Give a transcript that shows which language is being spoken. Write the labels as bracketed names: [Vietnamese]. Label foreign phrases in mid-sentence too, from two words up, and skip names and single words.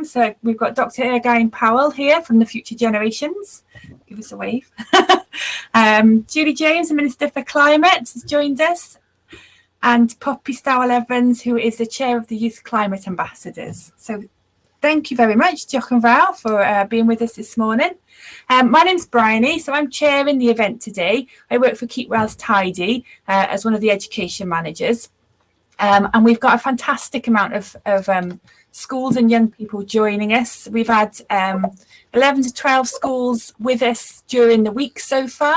[English] So we've got Dr. Irgain Powell here from the Future Generations. Give us a wave. Julie James, the Minister for Climate, has joined us. And Poppy Stowell-Evans, who is the Chair of the Youth Climate Ambassadors. So thank you very much, [Welsh] Diolch yn fawr, [English] for being with us this morning. My name's Bryony, so I'm chairing the event today. I work for Keep Wales Tidy as one of the education managers. And we've got a fantastic amount of schools and young people joining us. We've had 11 to 12 schools with us during the week so far.